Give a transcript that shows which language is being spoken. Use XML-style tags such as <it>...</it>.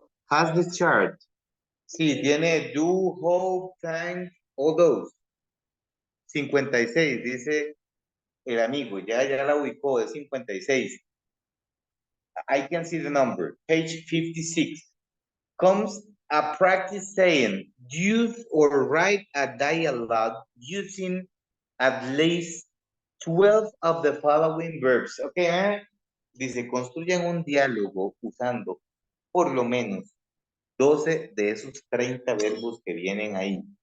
<en>Has the chart.</en> <es>Sí, tiene</es> <en>do, hope, time, all those.</en> <es>56, dice el amigo, ya la ubicó, es 56.</es> <en>I can see the number. Page 56. Comes a practice saying, use or write a dialogue using at least 12 of the following verbs.</en> <es>Okay, dice, construyan un diálogo usando por lo menos 12 de esos 30 verbos que vienen ahí.</es>